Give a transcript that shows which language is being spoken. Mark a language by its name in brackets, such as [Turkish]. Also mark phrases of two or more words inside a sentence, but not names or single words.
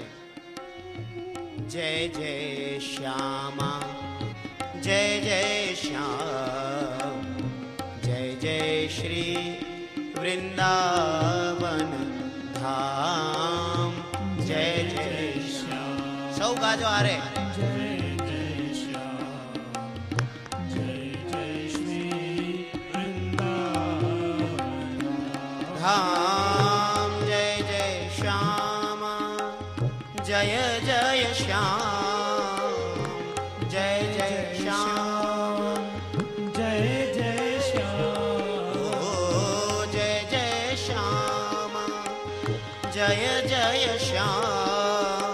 [Gujarati] જય જય શ્યામા, જય જય શ્યામ, જય જય શ્રી વૃંદાવન ધામ. જય જય શ્યામ. સૌ ગાજો આરે. જય જય શ્યામ, જય જય શ્રી વૃંદાવન [Hindi] धाम. जय जय श्याम, जय जय श्याम, जय जय श्याम, जय जय श्याम, ओ जय जय श्याम, जय जय श्याम,